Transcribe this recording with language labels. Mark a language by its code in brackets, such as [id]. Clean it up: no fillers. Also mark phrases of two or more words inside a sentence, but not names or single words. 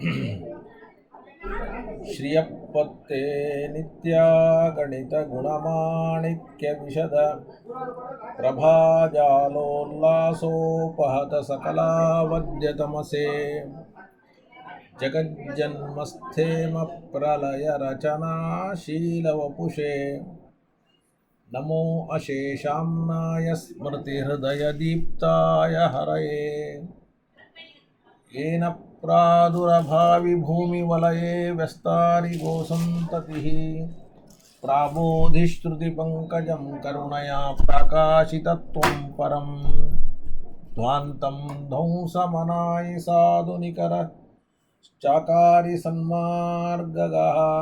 [sa] ಶ್ರಿಯಪ್ಪತ್ತೇ ನಿತ್ಯ ಗಣಿತ ಗುಣಮಾಣಿಕ್ಯ ವಿಶದ ಪ್ರಭಾಜಾಲೋಲ್ಲಾಸೋಪಹತ ಸಕಲಾವದ್ಯ ತಮಸೆ ಜಗಜ್ಜನ್ಮಸ್ಥೇಮ ಪ್ರಲಯ ರಚನಾಶೀಲವಪುಷೇ ನಮೋ ಅಶೇಷಾಮ್ನಾಯ ಸ್ಮೃತಿಹೃದಯದೀಪ್ತಾಯ ಹರಯೇ येन प्रादुरभावि भूमिवलये व्यस्तारिगोसन्ततिः प्राबोधिश्रुतिपङ्कजं करुणया प्रकाशितत्वं परं ध्वान्तं ध्वंसमनाय साधुनिकरः चाकारि सन्मार्गगः